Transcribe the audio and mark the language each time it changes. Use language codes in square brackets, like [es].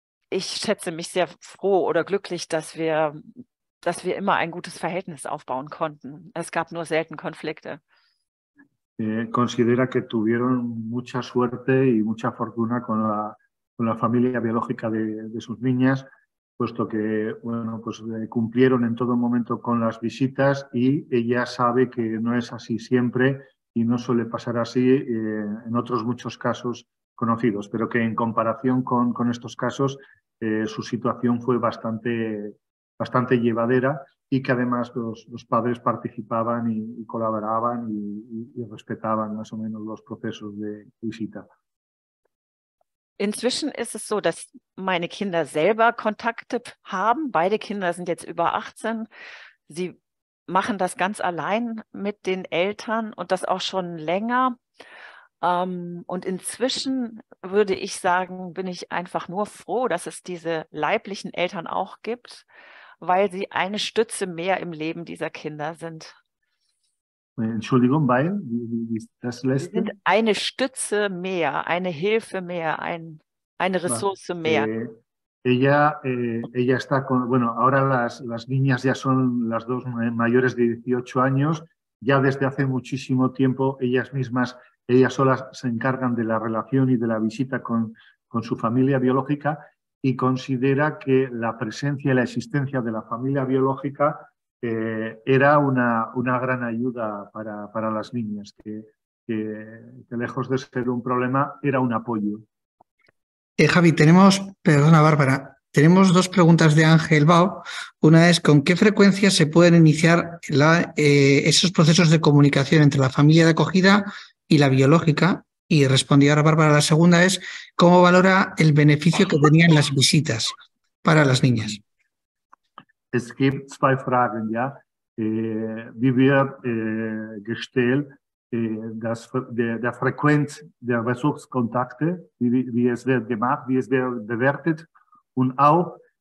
[de] Ich schätze mich sehr froh oder glücklich, dass wir immer ein gutes Verhältnis aufbauen konnten. Es gab nur selten Konflikte. [es] Considera que tuvieron mucha suerte y mucha fortuna con la familia biológica de sus niñas, puesto que bueno, pues, cumplieron en todo momento con las visitas y ella sabe que no es así siempre y no suele pasar así en otros muchos casos conocidos, pero que en comparación con estos casos su situación fue bastante llevadera y que además los padres participaban y colaboraban y respetaban más o menos los procesos de visita. [de] Inzwischen ist es so, dass meine Kinder selber Kontakte haben. Beide Kinder sind jetzt über 18. Sie machen das ganz allein mit den Eltern und das auch schon länger. Und inzwischen würde ich sagen, bin ich einfach nur froh, dass es diese leiblichen Eltern auch gibt, weil sie eine Stütze mehr im Leben dieser Kinder sind. Entschuldigung, weil? Das Sie sind eine Stütze mehr, eine Hilfe mehr, eine Ressource mehr. [es] Ella está con, bueno, ahora las niñas ya son las dos mayores de 18 años, ya desde hace muchísimo tiempo ellas solas se encargan de la relación y de la visita con su familia biológica y considera que la presencia y la existencia de la familia biológica era una gran ayuda para las niñas, que lejos de ser un problema, era un apoyo. Javi, perdona Bárbara, tenemos dos preguntas de Ángel Bao. Una es, ¿con qué frecuencia se pueden iniciar esos procesos de comunicación entre la familia de acogida y la biológica? Y respondió ahora Bárbara, la segunda es, ¿cómo valora el beneficio que tenían las visitas para las niñas? [de] Es gibt zwei Fragen, ja. Wie wird gestellt, der Frequenz der Besuchskontakte, wie es wird gemacht, wie es wird bewertet und auch